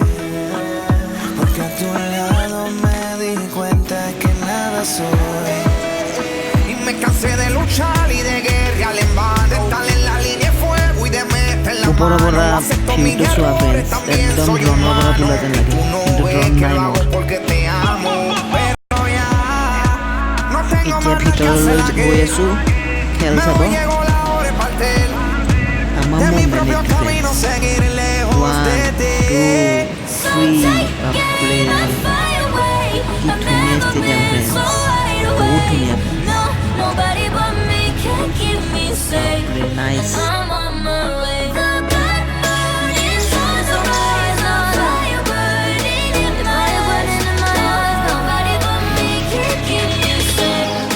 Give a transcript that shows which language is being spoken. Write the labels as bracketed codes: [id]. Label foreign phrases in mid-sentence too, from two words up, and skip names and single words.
[es] Y me cansé de luchar y de guerrear en vano, de estar en la línea de fuego y de meter la [as] ওপৰৰ [es] mano. [as] পৰা [es] Acepto mi [as] ভিউটো চোৱা [es] error, [as] ফ্ৰেণ্ডছ [es] también [as] একদম [es] soy [as] ড্ৰোনৰ পৰা [es] humano. [as] তোলা যেন লাগে [es] Tú no [as] কিন্তু [es] ves [as] ড্ৰোন [es] que [as] নাই [es] lo [as] মোৰ [es] hago porque te amo, pero ya no tengo [as] এতিয়া [es] más nada que [as] ভিতৰলৈ [es] hacer [as] গৈ [es] aquí. [as] আছোঁ খেল [es] Me [as] চাব [es] voy, llegó la hora de partir. [as] আমাৰ [es] De mi [as] মুম্বাই [es] propio [as] নেকি [es] camino [as] ফ্ৰেণ্ডছ [es] seguir lejos [as] 1 [es] de ti. [as] 2 3 বাপৰে কি ধুনীয়া ষ্টেডিয়াম ফ্ৰেণ্ডছ বহুত ধুনীয়া [en] No, nobody but me can keep me safe. [as] বাপৰে নাইচ [en] I'm on my way. The black moon is on the rise, a fire burning in my eyes. Nobody but me can keep me safe.